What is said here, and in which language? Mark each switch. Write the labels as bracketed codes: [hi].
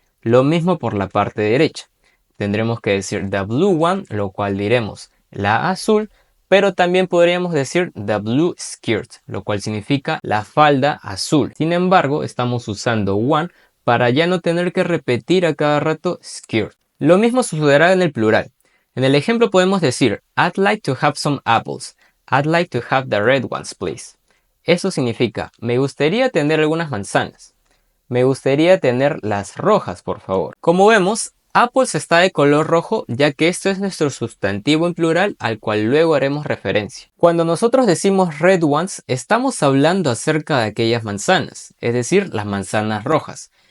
[es] Lo mismo por la parte derecha. Tendremos que decir the blue one, lo cual diremos la azul, pero también podríamos decir the blue skirt, lo cual significa la falda azul. Sin embargo, estamos usando one para ya no tener que repetir a cada rato skirt. Lo mismo sucederá en el plural. [en] En el ejemplo podemos decir I'd like to have some apples. I'd like to have the red ones, please. [es] Eso significa me gustaría tener algunas manzanas. Me gustaría tener las rojas, por favor. Como vemos, apples está de color rojo ya que esto es nuestro sustantivo en plural al cual luego haremos referencia. Cuando nosotros decimos red ones, estamos hablando acerca de aquellas manzanas, es decir, las manzanas rojas.